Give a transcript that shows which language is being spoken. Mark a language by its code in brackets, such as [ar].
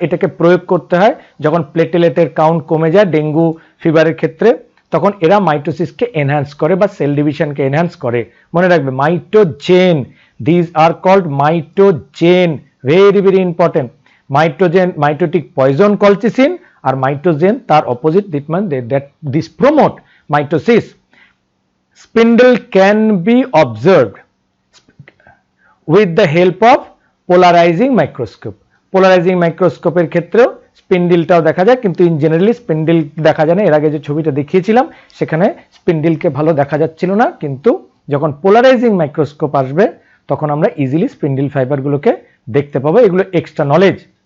[bn] এটাকে প্রয়োগ করতে হয় যখন প্লেটেলেটের কাউন্ট কমে যায় ডেঙ্গু ফিভারের ক্ষেত্রে, তখন এরা মাইটোসিসকে এনহ্যান্স করে বা সেল ডিভিশনকে এনহ্যান্স করে। মনে রাখবে মাইটোজেন, [en] these are called mitogen, [bn] very very important. মাইটোজেন, mitotic poison colchicine, আর মাইটোজেন তার opposite, [en] This promote mitosis. Spindle can be observed with the help of polarizing microscope. [bn] Polarizing microscope এর ক্ষেত্রেও স্পিন্ডিলটাও দেখা যায়, কিন্তু ইন জেনারেলি স্পিন্ডিল দেখা যায় না। এর আগে যে ছবিটা দেখিয়েছিলাম সেখানে স্পিন্ডিলকে ভালো দেখা যাচ্ছিল না, কিন্তু যখন পোলারাইজিং মাইক্রোস্কোপ আসবে তখন আমরা ইজিলি স্পিন্ডল ফাইবারগুলোকে দেখতে পাবো। এগুলো এক্সট্রা নলেজ।